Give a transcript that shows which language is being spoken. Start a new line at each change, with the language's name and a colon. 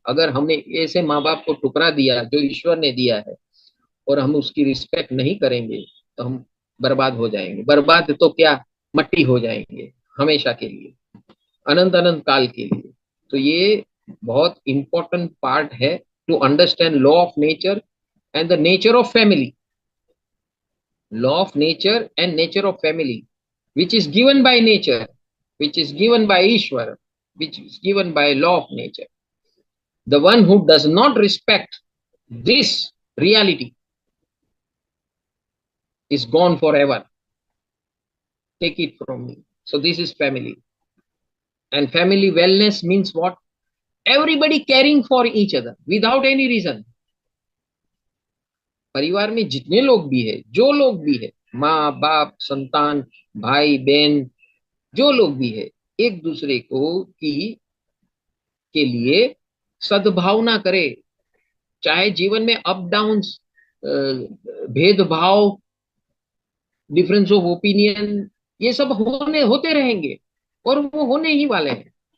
Hindi: अगर हमने ऐसे माँ बाप को ठुकरा दिया जो ईश्वर ने दिया है, और हम उसकी रिस्पेक्ट नहीं करेंगे, तो हम बर्बाद हो जाएंगे। बर्बाद तो क्या, मट्टी हो जाएंगे हमेशा के लिए, अनंत अनंत काल के लिए। तो ये बहुत
English: important part
Hindi: है
English: To understand law of nature and the nature of family. Law of nature and nature of family, which is given by nature, which is given by Ishwar, which is given by law of nature. The one who does not respect this reality is gone forever. Take it from me. So this is family. And family wellness means what? Everybody caring for each other without any reason.
Hindi: परिवार में जितने लोग भी है, जो लोग भी है, माँ बाप, संतान, भाई बहन, जो लोग भी है, एक दूसरे को की के लिए सद्भावना करे, चाहे जीवन में अप डाउन्स, भेदभाव, डिफरेंस ऑफ ओपिनियन, ये सब होने होते रहेंगे, और वो होने ही वाले हैं।